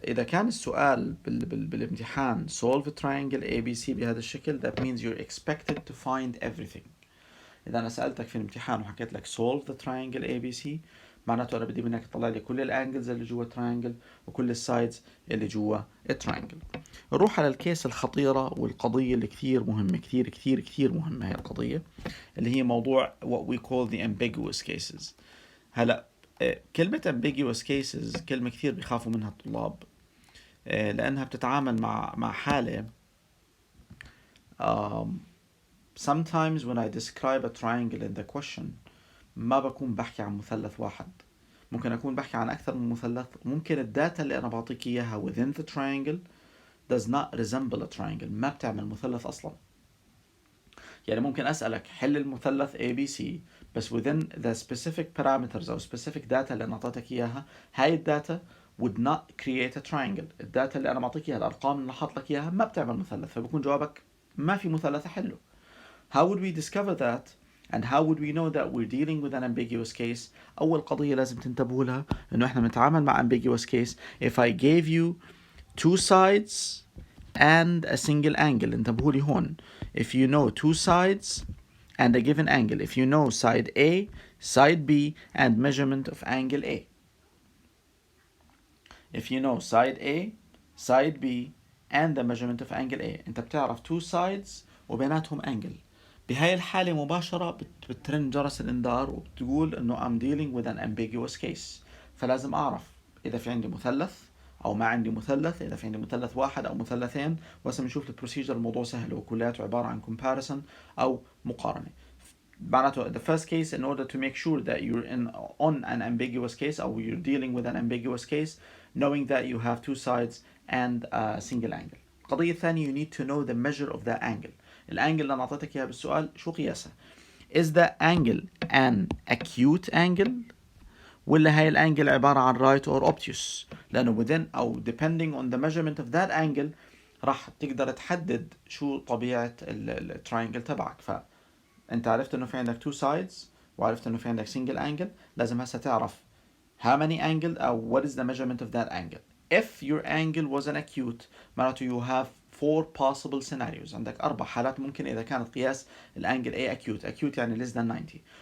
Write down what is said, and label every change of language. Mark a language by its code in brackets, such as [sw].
[ar] إذا كان السؤال بالامتحان [en] solve a triangle ABC [ar] بهذا الشكل [en] that means you're expected to find everything. [ar] إذا أنا سألتك في الامتحان وحكيت لك [en] solve the triangle ABC [ar] معناته أنا بدي منك تطلع لي كل الانجلز اللي جوا التراينجل وكل السايدز اللي جوا التراينجل. نروح على الكيس الخطيرة والقضية اللي كثير مهمة كثير مهمة هي القضية اللي هي موضوع [en] what we call the ambiguous cases. [ar] هلا كلمة ambiguous cases كلمة كثير بيخافوا منها الطلاب لأنها بتتعامل مع حالة [en] sometimes when I describe a triangle in the question [ar] ما بكون بحكي عن مثلث واحد، ممكن أكون بحكي عن أكثر من مثلث. ممكن الداتا اللي أنا بعطيك إياها [en] within the triangle does not resemble a triangle [ar] ما بتعمل مثلث أصلا. يعني ممكن أسألك حل المثلث ABC بس [en] within the specific parameters [ar] أو [en] specific data [ar] اللي أنا أعطيتك إياها هاي الداتا [en] would not create a triangle. [ar] الداتا اللي أنا معطيك إياها الأرقام اللي حاط لك إياها ما بتعمل مثلث، فبكون جوابك ما في مثلث أحله. [en] How would we discover that and how would we know that we're dealing with an ambiguous case؟ [ar] أول قضية لازم تنتبهوا لها إنه إحنا بنتعامل مع [en] ambiguous case if I gave you two sides and a single angle. [ar] انتبهوا لي هون [en] if you know two sides and a given angle, if you know side A, side B and measurement of angle A. If you know side A, side B and the measurement of angle A. [ar] انت بتعرف [en] two sides [ar] وبيناتهم angle. بهاي الحالة مباشرة بترن جرس الإنذار وبتقول إنه [en] I'm dealing with an ambiguous case. [ar] فلازم أعرف إذا في عندي مثلث أو ما عندي مثلث، إذا في عندي مثلث واحد أو مثلثين. وهسه بنشوف البروسيجر. الموضوع سهل وكلياته عبارة عن comparison أو مقارنة. [en] معناته the first case in order to make sure that you're on an ambiguous case أو you're dealing with an ambiguous case knowing that you have two sides and a single angle. [ar] القضية الثانية [en] you need to know the measure of the angle. [ar] الانجل اللي انا اعطيتك اياها بالسؤال شو قياسها؟ [en] is the angle an acute angle [ar] ولا هاي الانجل عبارة عن [en] right or obtuse؟ [ar] لانه within او [en] depending on the measurement of that angle [ar] راح تقدر تحدد شو طبيعة التراينجل تبعك. فانت عرفت انه في عندك [en] two sides [ar] وعرفت انه في عندك [en] single angle. [ar] لازم هسه تعرف [en] how many angle او what is the measurement of that angle. if your angle was an acute معناته you have four possible scenarios. [ar] عندك 4 حالات ممكن إذا كانت قياس الانجل A acute يعني less than 90.